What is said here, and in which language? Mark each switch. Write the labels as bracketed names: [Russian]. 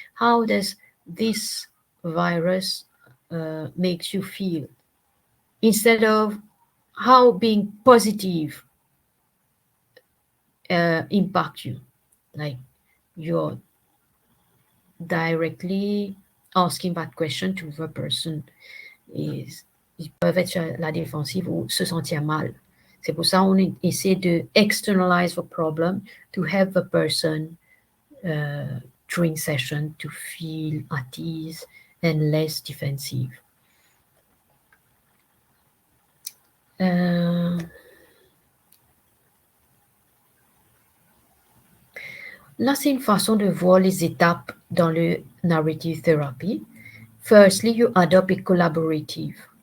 [English] How does this virus makes you feel? Instead of how being positive impact you, like you're directly asking that question to the person. [French] Ils peuvent être sur la défensive ou se sentir mal. C'est pour ça qu'on essaie de [English] externalize the problem to help the person during session to feel at ease and less defensive. [French] Là, c'est une façon de voir les étapes dans le narrative therapy. [English] Firstly, you adopt a collaborative.